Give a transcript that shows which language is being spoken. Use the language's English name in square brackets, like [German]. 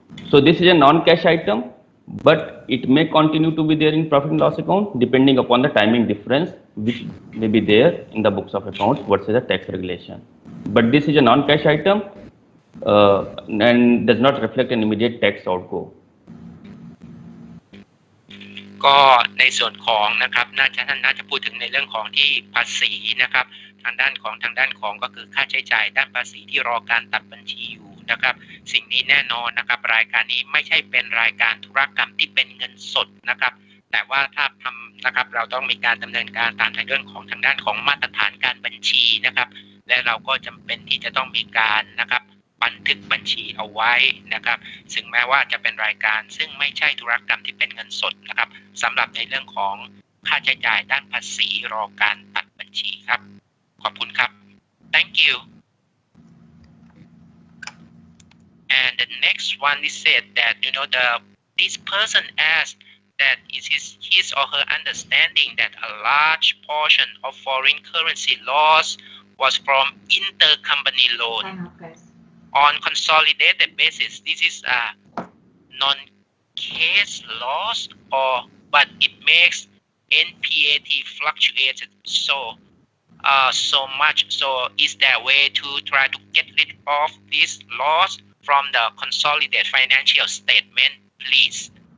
[English] So this is a non-cash item, but it may continue to be there in profit and loss account depending upon the timing difference which may be there in the books of accounts versus the tax regulation. But this is a non-cash item and does not reflect an immediate tax outgo. [Thai] ก็ในส่วนของนะครับท่านน่าจะพูดถึงในเรื่องของที่ภาษีนะครับทางด้านของก็คือค่าใช้จ่ายด้านภาษีที่รอการตัดบัญชีอยู่นะครับสิ่งนี้แน่นอนนะครับรายการนี้ไม่ใช่เป็นรายการธุรกรรมที่เป็นเงินสดนะครับแต่ว่าถ้าทำนะครับเราต้องมีการดำเนินการตามในเรื่องของทางด้านของมาตรฐานการบัญชีนะครับและเราก็จำเป็นที่จะต้องมีการนะครับ บันทึกบัญชีเอาไว้นะครับซึ่งแม้ว่าจะเป็นรายการซึ่งไม่ใช่ธุรกรรมที่เป็นเงินสดนะครับสำหรับในเรื่องของค่าใช้จ่ายด้านภาษีรอการตัดบัญชีครับ ขอบคุณครับ [English] Thank you and the next one is said that you know this person asked that it is his or her understanding that a large portion of foreign currency loss was from intercompany loan on consolidated basis. This is a non-cash loss, but it makes NPAT fluctuated so much. So is there a way to try to get rid of this loss from the consolidated financial statement, please?